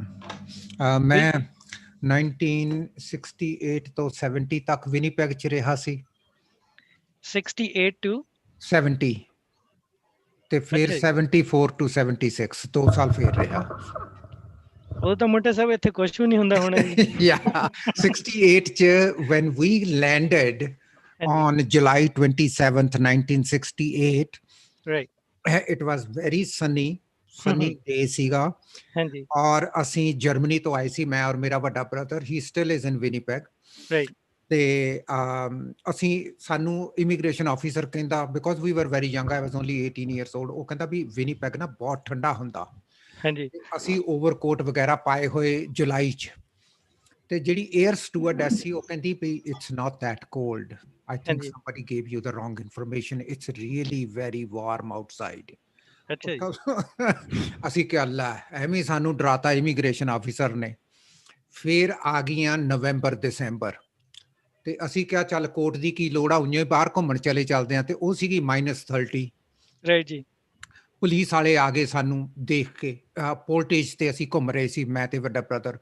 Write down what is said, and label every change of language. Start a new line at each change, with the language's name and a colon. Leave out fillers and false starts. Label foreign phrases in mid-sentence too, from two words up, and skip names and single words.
Punjabi: ਮੈਂ 1968 ਤੋਂ 70 ਤੱਕ ਵਿਨੀਪੈਗ ਚ ਰਿਹਾ ਸੀ। 68 to 70 ਤੇ ਫਿਰ 74 to 76 2 ਸਾਲ ਫਿਰ ਰਿਹਾ। ਉਹ ਤਾਂ ਮੋਟੇ ਸਾਹਿਬ ਇੱਥੇ ਕੁਝ ਵੀ ਨਹੀਂ ਹੁੰਦਾ ਹੋਣਾ ਜੀ।
English: Yeah, 68 ਚ when we landed on July 27th 1968, right, it was very sunny day ਸੀਗਾ।
Punjabi: ਹਾਂਜੀ। ਔਰ ਅਸੀਂ ਜਰਮਨੀ ਤੋਂ ਆਏ ਸੀ, ਮੈਂ ਔਰ ਮੇਰਾ ਵੱਡਾ ਬ੍ਰਦਰ,
English: he still is in Winnipeg.
Punjabi: ਰਾਈਟ। ਤੇ ਅਸੀਂ ਸਾਨੂੰ
English: immigration officer ਕਹਿੰਦਾ, because we were very young, I was only 18 years old,
Punjabi: ਉਹ ਕਹਿੰਦਾ ਵੀ ਵਿਨੀਪੈਗ ਨਾ ਬਹੁਤ ਠੰਡਾ ਹੁੰਦਾ। ਹਾਂਜੀ। ਅਸੀਂ ਓਵਰਕੋਟ ਵਗੈਰਾ ਪਾਏ ਹੋਏ ਜੁਲਾਈ ਚ, ਤੇ ਜਿਹੜੀ
English: air stewardess
Punjabi: ਸੀ ਉਹ ਕਹਿੰਦੀ ਵੀ
English: it's not that cold, I think somebody gave you the wrong information, it's really very warm outside।
Punjabi: ਅੱਛਾ ਜੀ। ਅਸੀਂ ਕਿਹਾ ਲੈ, ਐਵੇਂ ਸਾਨੂੰ ਡਰਾਤਾ
English: immigration officer
Punjabi: ਨੇ। ਫਿਰ ਆ ਗਈਆਂ ਨਵੰਬਰ ਦਸੰਬਰ, ਤੇ ਅਸੀਂ ਕਿਹਾ ਚੱਲ ਕੋਟ ਦੀ ਕੀ ਲੋੜ ਆ, ਉਈਆਂ ਬਾਹਰ ਘੁੰਮਣ ਚਲੇ ਚੱਲਦੇ ਆ। ਤੇ ਉਹ ਸੀਗੀ -30। ਰਾਈਟ ਜੀ। ਪੁਲਿਸ ਵਾਲੇ ਆ ਗਏ ਸਾਨੂੰ ਦੇਖ ਕੇ, ਪੋਲਟੇਜ ਤੇ ਅਸੀਂ ਘੁੰਮ ਰਹੇ ਸੀ, ਮੈਂ ਤੇ ਵੱਡਾ ਬ੍ਰਦਰ।